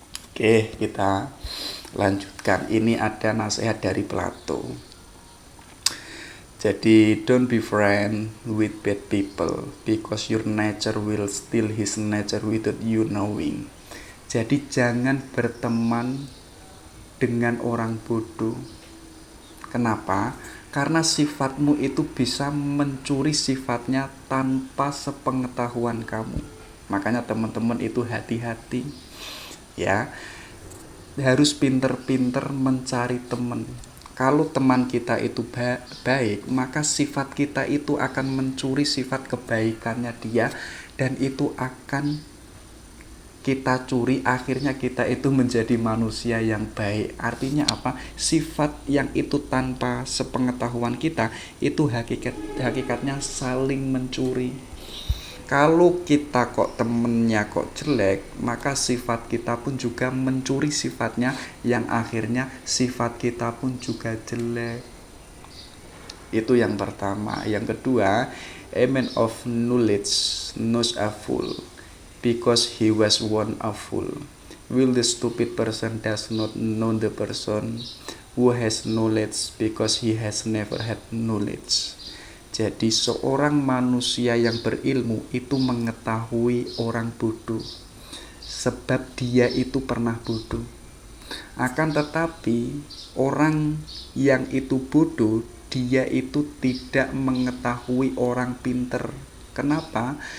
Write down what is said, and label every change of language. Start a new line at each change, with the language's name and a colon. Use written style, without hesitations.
Indonesian: Oke, kita lanjutkan. Ini ada nasihat dari Plato. Jadi
English: don't be friend with bad people, because your nature will steal his nature without you knowing.
Indonesian: Jadi jangan berteman dengan orang bodoh. Kenapa? Karena sifatmu itu bisa mencuri sifatnya tanpa sepengetahuan kamu. Makanya teman-teman itu hati-hati, ya. Harus pinter-pinter mencari teman. Kalau teman kita itu baik, maka sifat kita itu akan mencuri sifat kebaikannya dia, dan itu akan kita curi, akhirnya kita itu menjadi manusia yang baik. Artinya apa? Sifat yang itu tanpa sepengetahuan kita, itu hakikatnya saling mencuri. Kalau kita kok temennya kok jelek, maka sifat kita pun juga mencuri sifatnya, yang akhirnya sifat kita pun juga jelek. Itu yang pertama. Yang kedua,
English: a man of knowledge knows a fool, because he was once a fool. Will the stupid person does not know the person who has knowledge, because he has never had knowledge.
Indonesian: Jadi seorang manusia yang berilmu itu mengetahui orang bodoh, sebab dia itu pernah bodoh. Akan tetapi orang yang itu bodoh, dia itu tidak mengetahui orang pinter. Kenapa?